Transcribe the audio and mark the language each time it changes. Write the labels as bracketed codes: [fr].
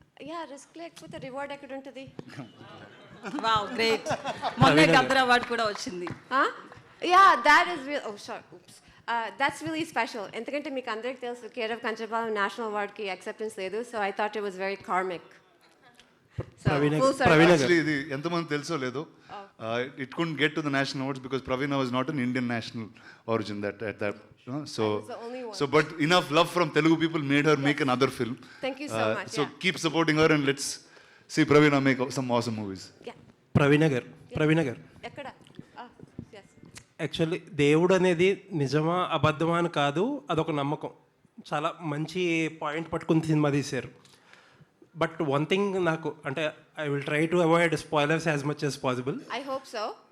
[te] Yeah, risk లేకపోతే reward ఎక్కడ ఉంటుంది? Wow, great. మొన్నే గద్దర్ అవార్డ్ కూడా వచ్చింది. [en] Yeah, that is real. Oh sorry, oops. That's really special. [te] ఎందుకంటే మీకు అందరికీ తెలుసు care of Kancharapalem national అవార్డ్కి acceptance లేదు. [en] So I thought it was very karmic. Actually, [te] ఇది ఎంతమంది తెలుసో లేదో, [en] it couldn't get to the national awards because Praveena was not an Indian national origin at that. So but enough love from Telugu people made her make another film. Thank you so much. So keep supporting her and let's see Praveena make some awesome movies. [te] ప్రవీణ గారు. ఎక్కడ? yes. Actually దేవుడు అనేది నిజమా అబద్ధమా అని కాదు, అదొక నమ్మకం. చాలా మంచి పాయింట్ పట్టుకుని సినిమా తీశారు. [en] but one thing [te] నాకు అంటే [en] I will try to avoid spoilers as much as possible. I hope so.